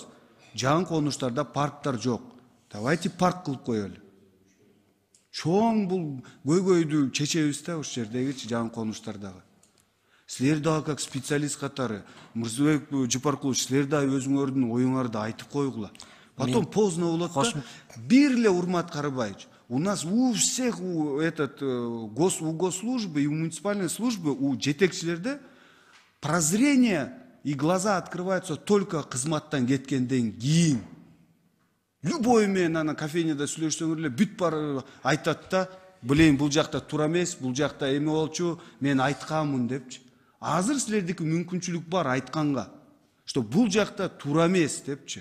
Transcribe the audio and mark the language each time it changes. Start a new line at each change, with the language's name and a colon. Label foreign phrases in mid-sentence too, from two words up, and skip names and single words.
Kyrgyz: Жаңы конуштарда парктар жок. Давайте парк кылып коелу. Чоң бул көйгөйдү чечебиз да ошол жердеги жаңы конуштардагы. Силер дагы как специалист катары, Мырзабек Жапаркулович, силер дагы өзүңөрдүн оюңарды айтып койгула. Потом поздно болот да. Бир эле Урмат Карыбаевич,
Russian: у нас у всех у госслужбы и у муниципальной службы, у жетекчилерде прозрение и глаза открываются только
Kyrgyz: кызматтан кеткенден кийин. Любой менен ана кофейняда сүйлөшсөңөр эле бүт бар айтат да, билейин бул жакта туура эмес, бул жакта эме болчу, мен айтканмын депчи. Азыр силердики мүмкүнчүлүк бар айтканга, что бул жакта туура эмес депчи.